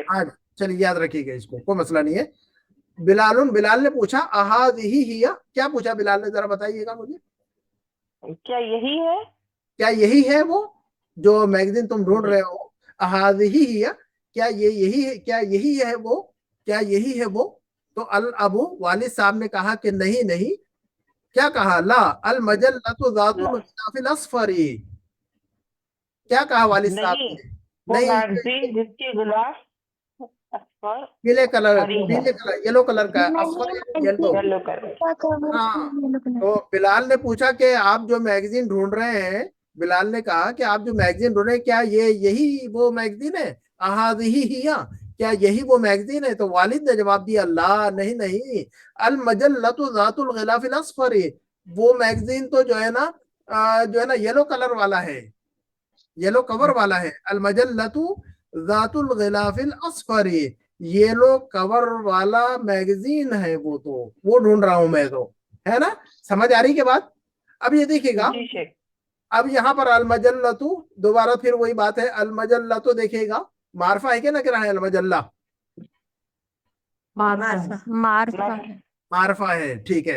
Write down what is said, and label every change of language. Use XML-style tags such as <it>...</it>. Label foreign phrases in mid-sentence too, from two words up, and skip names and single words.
<hi>हाँ, चलिए याद रखिएगा इसको, कोई मसला नहीं है। बिलाल ने पूछा</hi> <ar>أهذه هي,</ar> <hi>क्या पूछा बिलाल ने, जरा बताइएगा मुझे। क्या यही है वो जो मैगजीन तुम ढूंढ रहे हो?</hi> <ar>أهذه هي,</ar> <hi>क्या यही है वो? तो</hi> <ar>الأب</ar> <hi>वालिद साहब ने कहा कि नहीं। क्या कहा?</hi> <ar>لا المجلة ذات الغلاف الأصفر.</ar> <hi>क्या कहा वालिद साहब ने? नहीं, मैगजीन जिसकी गिलाफ पीले कलर</hi> <en>yellow color</en> <hi>का है, अस्फ़र येलो।</hi> <en>yellow color.</en> <hi>हाँ, तो बिलाल ने पूछा कि आप जो मैगजीन ढूंढ रहे हैं, बिलाल ने कहा कि आप जो मैगजीन ढूंढ रहे हैं क्या यही वो मैगजीन है?</hi> <ar>أهذه هي,</ar> <hi>क्या यही वो मैगजीन है? तो वालिद ने जवाब दिया ला नहीं,</hi> <ar>المجلة ذات الغلاف الأصفر,</ar> <hi>वो मैगजीन तो जो है ना</hi> <en>yellow color</en> <hi>वाला है,</hi> <en>yellow cover</en> <hi>वाला है।</hi> <ar>المجلة ذات الغلاف الأصفر,</ar> <en>yellow cover</en> <hi>वाला मैगजीन है वो ढूंढ रहा हूं मैं, तो है ना? समझ आ रही के बात? अब ये देखिएगा, अब यहाँ पर</hi> <ar>المجلة,</ar> <hi>दोबारा फिर वही बात है,</hi> <ar>المجلة</ar> <hi>देखिएगा मारफा है क्या ना क्या है?</hi> <ar>المجلة</ar> <hi>मारफा है, ठीक है।</hi>